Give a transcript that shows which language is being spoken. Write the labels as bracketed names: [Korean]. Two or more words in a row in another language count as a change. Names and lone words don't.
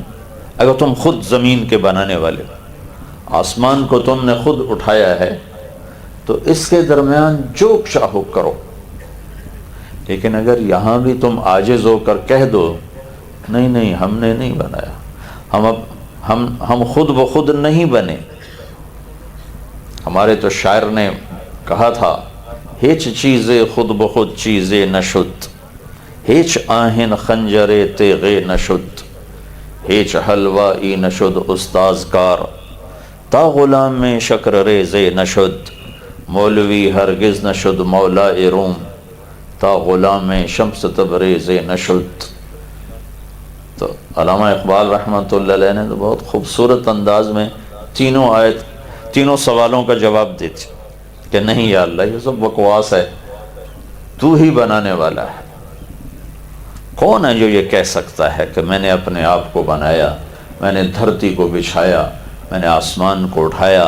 [Urdu] اگر تم خود زمین کے بنانے والے، آسمان کو تم نے خود اٹھایا ہے، تو اس کے درمیان جو چاہو کرو، لیکن اگر یہاں بھی تم عاجز ہو کر کہہ دو نہیں نہیں ہم نے نہیں بنایا، ہم خود بخود نہیں بنے، ہمارے تو شاعر نے کہا تھا، [Persian] ہیچ چیزیں خود بخود چیزیں نشد، ہیچ آہن خنجر تیغ نشد، ہیچ حلوائی نشد استاذ کار، تا غلام میں شکر ریز نشد، مولوی ہرگز نشد مولا روم، تا غلام شمس تبریز نشد۔ [Urdu] تو علامہ اقبال رحمۃ اللہ علیہ نے تو بہت خوبصورت انداز میں تینوں سوالوں کا جواب دیتے کہ نہیں یا اللہ، یہ سب بکواس ہے، تو ہی بنانے والا ہے۔ کون ہے جو یہ کہہ سکتا ہے کہ میں نے اپنے آپ کو بنایا، میں نے دھرتی کو بچھایا، میں نے آسمان کو اٹھایا؟